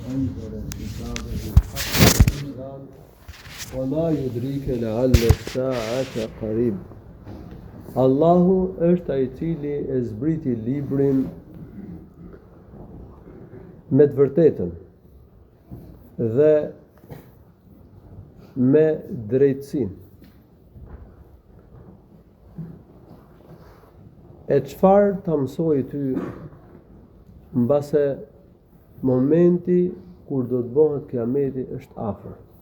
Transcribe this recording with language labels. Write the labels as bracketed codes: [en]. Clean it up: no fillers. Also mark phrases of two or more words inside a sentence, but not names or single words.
[ar] أنزل الكتاب بالحق وما يدريك لعل الساعة قريب. [sq] Allahu është ai i cili e zbriti librin me të vërtetën dhe me drejtësinë. E çfarë ta mësoj ty mbase momenti kur do të bëhet kiameti është afër.